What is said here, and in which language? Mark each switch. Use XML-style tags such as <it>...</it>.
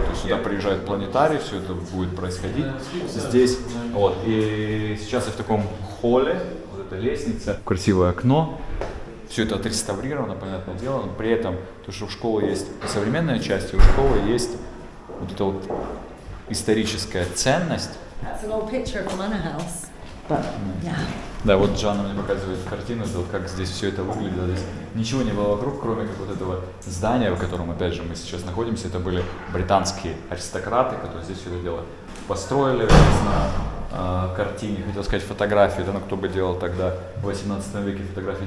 <ru>То есть сюда приезжает планетарий, все это будет происходить здесь. Вот. И сейчас я в таком холле, вот эта лестница, красивое окно. Все это отреставрировано, понятное дело, но при этом, то, что у школы есть современная часть, и у школы есть вот эта вот историческая ценность.</ru> <en>That's an old picture of the manor house. But, yeah.</en> <ru>Да, вот Жанна мне показывает картину, как здесь все это выглядело. Здесь ничего не было вокруг, кроме как вот этого здания, в котором, опять же, мы сейчас находимся. Это были британские аристократы, которые здесь все это дело построили на картине. Хотел сказать фотографии, да, но кто бы делал тогда в 18 веке фотографии.</ru>